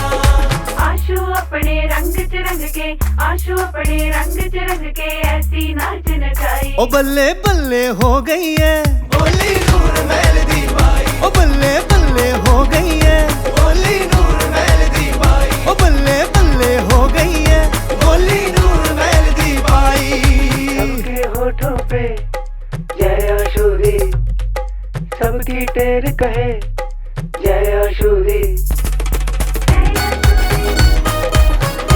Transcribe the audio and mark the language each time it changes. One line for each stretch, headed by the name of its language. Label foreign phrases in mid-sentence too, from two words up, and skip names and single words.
Punjabi: ਆਸ਼ੂ ਅਪਣੇ ਰੰਗ ਚ ਰੰਗ ਕੇ, ਆਸ਼ੂ ਅਪਣੇ ਰੰਗ ਚ ਰੰਗ ਕੇ, ਐਸੀ ਨਾਚ ਨਚਾਈ। ਓ ਬੱਲੇ ਬੱਲੇ ਹੋ ਗਈ ਹੈ ਬੋਲੀ ਨੂਰ ਮਹਿਲ ਦੀ ਬਾਈ। ਓ ਬੱਲੇ ਬੱਲੇ ਹੋ ਗਈ ਹੈ ਬੋਲੀ ਨੂਰ ਮਹਿਲ ਦੀ ਬਾਈ। ਓ ਬੱਲੇ ਬੱਲੇ ਹੋ ਗਈ ਹੈ ਬੋਲੀ ਨੂਰ ਮਹਿਲ ਦੀ ਬਾਈ।
Hindi: सबके होठों पे जय आशुदी, सबकी टेर कहे जय आशुदी।